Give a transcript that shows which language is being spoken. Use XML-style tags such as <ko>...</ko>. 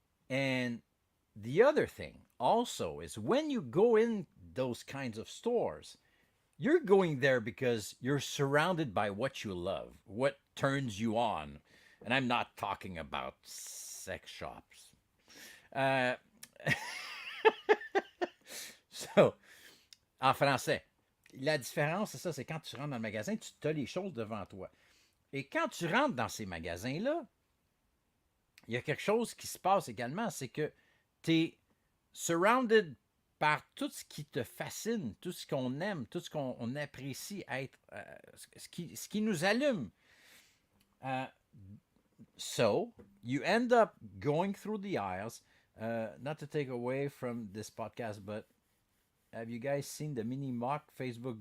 <en>And the other thing also is when you go in those kinds of stores, you're going there because you're surrounded by what you love, what turns you on. And I'm not talking about sex shops.</en> <fr>Uh, so, en français, la différence, c'est ça, c'est quand tu rentres dans le magasin, tu as les choses devant toi. Et quand tu rentres dans ces magasins-là, il y a quelque chose qui se passe également, c'est que tu es surrounded par tout ce qui te fascine, tout ce qu'on aime, tout ce qu'on apprécie être, ce qui nous allume.</fr> <en>Uh, so, you end up going through the aisles, not to take away from this podcast, but have you guys seen the mini mock Facebook?</en>